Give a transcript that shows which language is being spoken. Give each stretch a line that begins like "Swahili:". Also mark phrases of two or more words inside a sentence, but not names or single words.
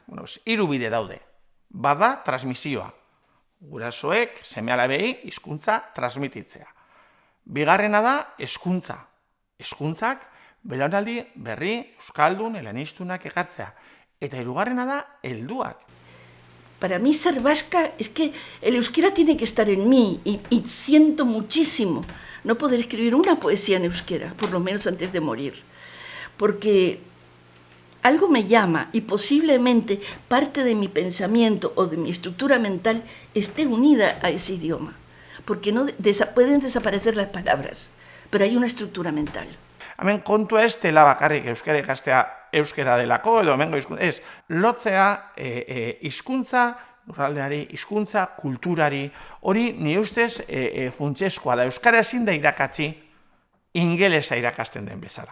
Basque: Hiru bide daude. Bada transmisioa. Gurasoek seme-alabei hizkuntza transmititzea. Bigarrena da hezkuntza. Hezkuntzak belaunaldi berri, euskaldun, elanistunak ekartzea. Eta hirugarrena da helduak.
Spanish: Para mí ser vasca es que el euskera tiene que estar en mí y siento muchísimo no poder escribir una poesía en euskera, por lo menos antes de morir. Porque algo me llama y posiblemente parte de mi pensamiento o de mi estructura mental esté unida a ese idioma. Porque no pueden desaparecer las palabras, pero hay una estructura mental.
Basque: Hemen kontua ez dela bakarrik euskara ikastea euskara delako, edo hemengo hizkuntza, ez, lotzea hizkuntza, lurraldeari, hizkuntza, kulturari, hori ni ustez funtsezkoa da. Euskara ezin da irakatsi ingelesa irakasten den bezala.